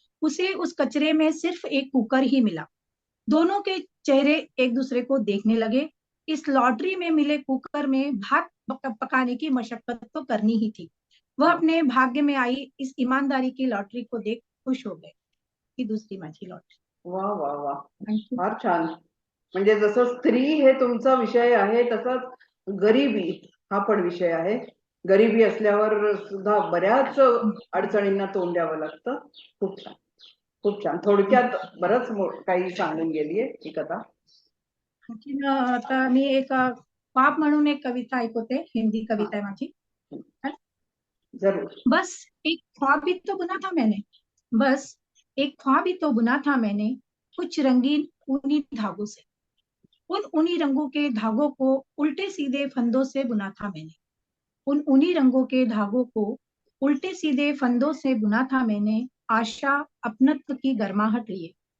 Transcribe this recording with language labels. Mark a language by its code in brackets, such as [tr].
[hi] उसे उस कचरे में सिर्फ एक कुकर ही मिला। दोनों के चेहरे एक दूसरे को देखने लगे। इस लॉटरी में मिले कुकर में भात पकाने की मशक्कत तो करनी ही थी। वह अपने भाग्य में आई इस ईमानदारी की लॉटरी को देख खुश हो गए। [mr] ही दूसरी माझी लॉटरी। वा वा वा, [en] Thank you. [mr] फार छान. म्हणजे जसं स्त्री हे तुमचा विषय आहे, तसंच गरिबी हा पण विषय आहे. गरिबी असल्यावर सुद्धा बऱ्याच अडचणींना तोंड द्यावं लागतं. खूप छान खूप छान. थोडक्यात बरंच काही सांगून गेलीये ही कथा. आणखीन आता मी एक पाप म्हणून एक कविता ऐकवते. हिंदी कविता आहे माझी. जरूर. [hi] बस एक ख्वाब ही तो बुना था मैंने, बस एक ख्वाब ही तो बुना था मैंने, कुछ रंगीन ऊनी धागों से। उन ऊनी रंगों के धागों को उल्टे सीधे फंदों से बुना था मैंने। उन ऊनी रंगों के धागों को उल्टे सीधे फंदों से बुना था मैंने, आशा अपनत्व की गर्माहट लिए।